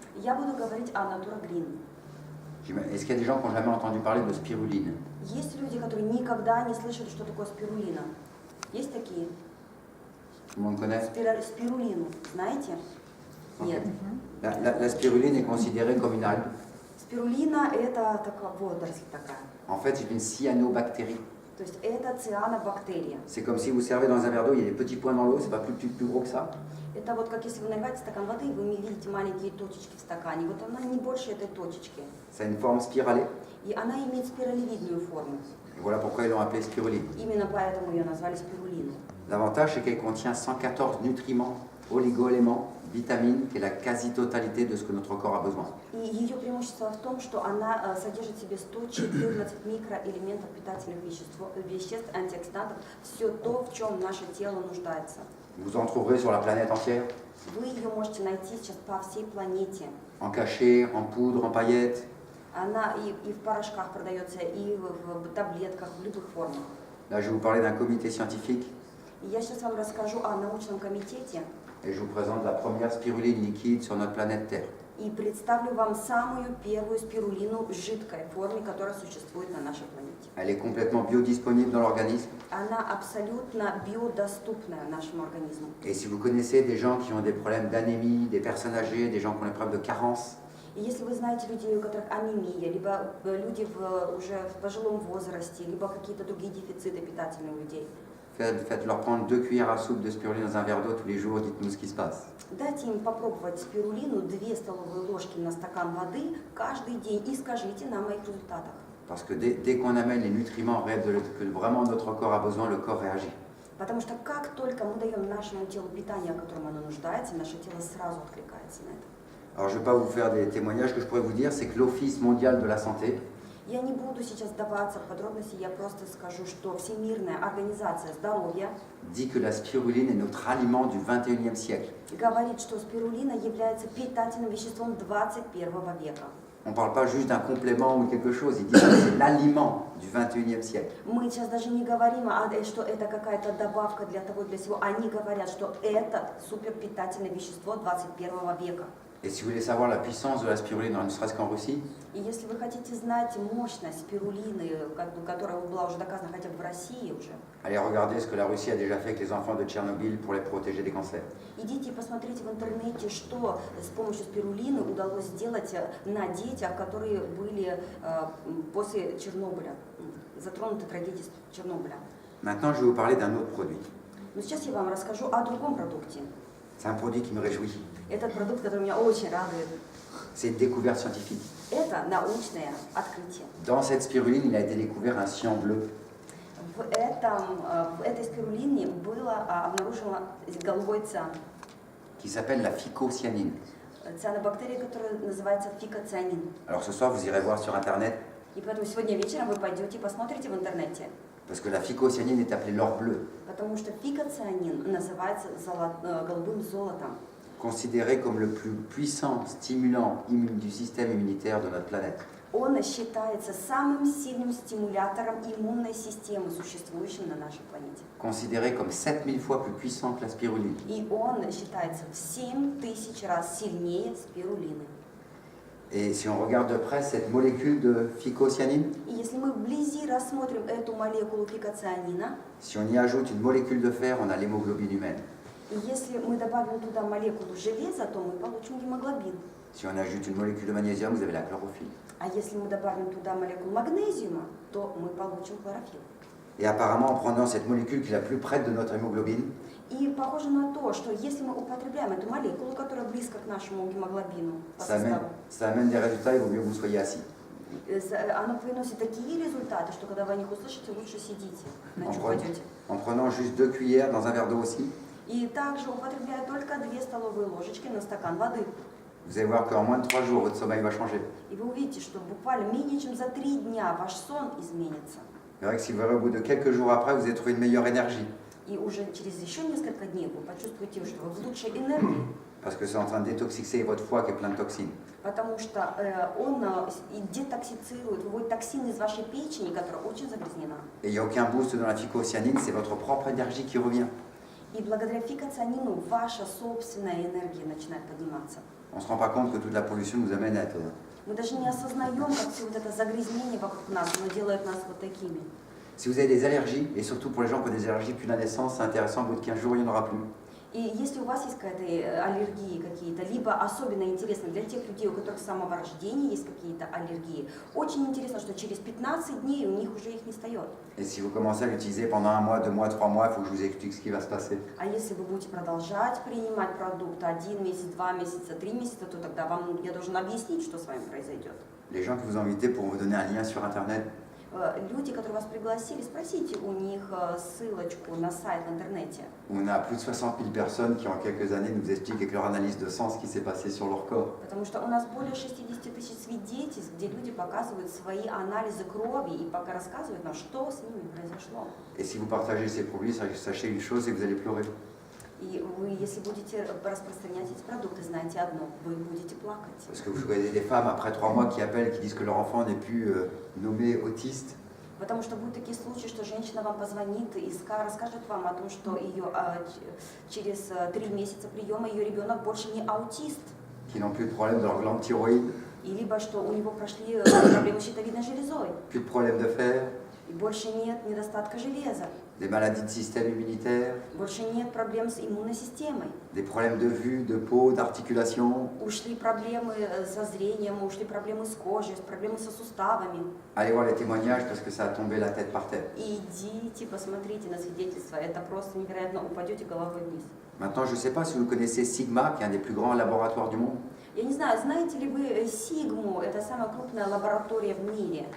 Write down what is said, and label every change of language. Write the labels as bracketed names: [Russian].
[Russian] Я буду говорить о Natura Green. [French] Est-ce qu'il y a des gens qui n'ont jamais entendu parler de spiruline? [Russian] Есть люди, которые никогда не слышали, что такое спирулина. Есть такие? [French] Tout le monde connaît? [Russian] Спирулину, знаете? Нет. [French] La spiruline est considérée comme une algue. [Russian] Спирулина это такая водоросль такая. [French] En fait, c'est une cyanobactérie. [Russian] То есть это цианобактерия. [French] C'est comme si vous servez dans un verre d'eau, il y a des petits points dans l'eau, c'est pas plus gros que ça. [Russian] Это вот как если вы наливаете стакан воды, и вы видите маленькие точечки в стакане. Вот она не больше этой точечки. [French] Ça a une forme spiralée. [Russian] И она имеет спиралевидную форму. [French] Et voilà pourquoi ils l'ont appelée spiruline. [Russian] Именно поэтому ее назвали спирулиной. [French] L'avantage, c'est qu'elle contient 114 nutriments, oligo-éléments, vitamines, qui est la quasi-totalité de ce que notre corps a besoin. [Russian] И ее преимущество в том, что она содержит в себе 114 микроэлементов питательных веществ, антиоксидантов, все то, в чем наше тело нуждается. [French] Vous en trouverez sur la planète entière, [Russian] Вы ее можете найти сейчас по всей планете. [French] en cachet, en poudre, en paillettes. [Russian] Она и в порошках продается, и в таблетках, в любых формах. [French] Là, je vais vous parler d'un comité scientifique [Russian] И я сейчас вам расскажу о научном комитете [French] et je vous présente la première spiruline liquide sur notre planète Terre. [Russian] и представлю вам самую первую спирулину в жидкой форме, которая существует на нашей планете. [French] Elle est complètement biodisponible dans l'organisme. [Russian] Она абсолютно биодоступная нашему организму. [French] Et si vous connaissez des gens qui ont des problèmes d'anémie, des personnes âgées, des gens qui ont des problèmes de carence, [Russian] И если вы знаете людей, у которых анемия, либо люди уже в пожилом возрасте, либо какие-то другие дефициты питательные у людей, [French] faites-leur prendre 2 cuillères à soupe de spiruline dans un verre d'eau tous les jours, dites-nous ce qui se passe. [Russian] дайте им попробовать спирулину 2 столовые ложки на стакан воды каждый день и скажите нам о их результатах. [French] Parce que dès qu'on amène les nutriments que vraiment notre corps a besoin, le corps réagit. [Russian] Потому что как только мы даем нашему телу питание, о котором оно нуждается, наше тело сразу откликается на это. [French] Alors je ne vais pas vous faire des témoignages, ce que je pourrais vous dire, c'est que l'Office mondial de la santé [Russian] Я не буду сейчас вдаваться в подробности, я просто скажу, что Всемирная организация здоровья [French] dit que la spiruline est notre aliment du 21e siècle. [Russian] говорит, что спирулина является питательным веществом 21 века. [French] On ne parle pas juste d'un complément ou quelque chose, ils disent que c'est l'aliment du 21e siècle. [Russian] Мы сейчас даже не говорим, что это какая-то добавка для того, для всего. Они говорят, что это суперпитательное вещество 21 века. [French] Et si vous voulez savoir la puissance de la spiruline, ne serait-ce qu'en Russie, [Russian] И если вы хотите знать мощность спирулины, которая была уже доказана хотя бы в России уже, [French] allez regarder ce que la Russie a déjà fait avec les enfants de Tchernobyl pour les protéger des cancers. [Russian] идите и посмотрите в интернете, что с помощью спирулины удалось сделать на детях, которые были после Чернобыля, затронуты трагедией Чернобыля. [French] Maintenant, je vais vous parler d'un autre produit. [Russian] Но сейчас я вам расскажу о другом продукте. [French] C'est un produit qui me réjouit. [Russian] Этот продукт, который меня очень радует, [French] C'est une découverte scientifique. [Russian] это научное открытие. [French] Dans cette spiruline, il a été découvert un cyan bleu. [Russian] В этой спирулине было обнаружено голубой циан. [French] Qui s'appelle la phycocyanine. [Russian] Цианобактерия, которая называется фикоцианин. [French] Alors ce soir, vous irez voir sur Internet, [Russian] И поэтому сегодня вечером вы пойдете и посмотрите в интернете. [French] parce que la phycocyanine est appelée l'or bleu, [Russian] Потому что фикоцианин называется голубым золотом. [French] considéré comme le plus puissant stimulant du système immunitaire de notre planète. [Russian] Он считается самым сильным стимулятором иммунной системы, существующим на нашей планете. [French] Considéré comme 7000 fois plus puissant que la spiruline. [Russian] И он считается в 7000 раз сильнее спирулины. [French] Et si on regarde de près cette molécule de phycocyanine, [Russian] И если мы вблизи рассмотрим эту молекулу фикоцианина, [French] si on y ajoute une molécule de fer, on a l'hémoglobine humaine. [Russian] и если мы добавим туда молекулу железа, то мы получим гемоглобин. [French] Si on ajoute une molécule de magnésium, vous avez la chlorophylle. [Russian] А если мы добавим туда молекулу магнезиума, то мы получим хлорофилл. [French] Et apparemment, en prenant cette molécule qui est la plus près de notre hémoglobine, [Russian] И похоже на то, что если мы употребляем эту молекулу, которая близко к нашему гемоглобину по составу, [French] ça amène des résultats, il vaut mieux que vous soyez assis. [Russian] она приносит такие результаты, что когда вы о них услышите, лучше сидите, иначе [French] En [Russian] упадете. [French] prenant juste 2 cuillères dans un verre d'eau aussi, [Russian] И также употребляя только 2 столовые ложечки на стакан воды. [French] vous allez voir qu'en moins de 3 jours, votre sommeil va changer. [Russian] И вы увидите, что буквально менее чем за 3 дня ваш сон изменится. [French] C'est vrai que si vous verrez au bout de quelques jours après, vous allez trouver une meilleure énergie. [Russian] И уже через еще несколько дней вы почувствуете, что вы в лучшей энергии. [French] Parce que c'est en train de détoxiquer votre foie qui est plein de toxines. [Russian] Потому что он детоксицирует, выводит токсины из вашей печени, которая очень загрязнена. [French] Et il n'y a aucun boost dans la phycocyanine, c'est votre propre énergie qui revient. [Russian] И благодаря фикоцианину ваша собственная энергия начинает подниматься. [French] On ne se rend pas compte que toute la pollution nous amène à être [Russian] Мы даже не осознаем, как все вот это загрязнение вокруг нас, оно делает нас вот такими. [French] Si vous avez des allergies, et surtout pour les gens qui ont des allergies depuis la naissance, c'est intéressant, au bout de 15 jours, il n'y en aura plus. [Russian] И если у вас есть какая-то аллергии какие-то, либо особенно интересно для тех людей, у которых с самого рождения есть какие-то аллергии, очень интересно, что через 15 дней у них уже их не встает. [French] Et si vous commencez à l'utiliser pendant 1 mois, 2 mois, 3 mois, il faut que je vous explique ce qui va se passer. [Russian] А если вы будете продолжать принимать продукт 1 месяц, 2 месяца, 3 месяца, то тогда я должен объяснить, что с вами произойдет. [French] Les gens que vous invitez pourront vous donner un lien sur Internet. [Russian] Люди, которые вас пригласили, спросите у них ссылочку на сайт в интернете. [French] On a plus de 60 000 personnes qui en quelques années nous expliquent avec leur analyse de sang ce qui s'est passé sur leur corps. [Russian] Потому что у нас более 60 тысяч свидетельств, где люди показывают свои анализы крови и пока рассказывают нам, что с ними произошло. [French] Et si vous partagez ces produits, sachez une chose, c'est que vous allez pleurer. [Russian] И вы, если будете распространять эти продукты, знайте одно, вы будете плакать. [French] Parce que vous voyez des femmes après 3 mois qui appellent, qui disent que leur enfant n'est plus nommé autiste. [Russian] Потому что будут такие случаи, что женщина вам позвонит и расскажет вам о том, что через 3 месяца приема ее ребенок больше не аутист. [French] Qui n'ont plus de problème de leur glande thyroïde, [Russian] И либо что у него прошли проблемы с щитовидной железой. [French] plus de problème de fer, [Russian] И больше нет недостатка железа. [French] des maladies de système immunitaire, [Russian] Больше нет проблем с иммунной системой. [French] des problèmes de vue, de peau, d'articulation. [Russian] Ушли проблемы со зрением, ушли проблемы с кожей, проблемы со суставами. [French] Allez voir les témoignages parce que ça a tombé la tête par terre. [Russian] И идите, посмотрите на свидетельства. Это просто невероятно, упадете головой вниз. [French] Maintenant, je ne sais pas si vous connaissez Sigma, qui est un des plus grands laboratoires du monde. [Russian] Я не знаю, знаете ли вы Сигму, это самая крупная лаборатория в мире.